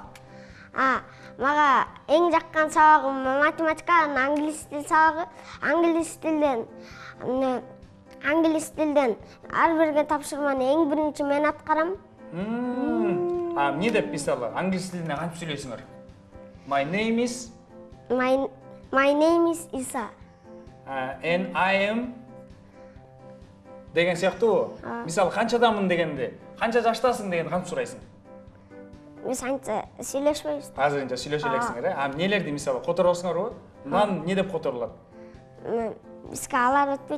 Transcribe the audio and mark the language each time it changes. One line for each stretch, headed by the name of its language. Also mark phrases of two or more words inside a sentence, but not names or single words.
Kyrgyz: Мага эң жаккан сабагым математика, англис тил сабагы. Англис тилден ар бирге тапшырманы эң биринчи мен аткарам. Эмне деп мисалы, англис тилинде кантип сүйлөйсүңөр?
English: My name is Isa. And I am
Kyrgyz: деген сыяктуу. Мисалы, канчадамын дегенде, канча жаштасың дегенди кантип сурайсың? Биз анча сүйлөшпөйбүз. Азырынча сүйлөшө элексиңер, эмнелерди мисалы которосуңарбы? Мындан эмне деп которулат? Бизге алар өтпөйт.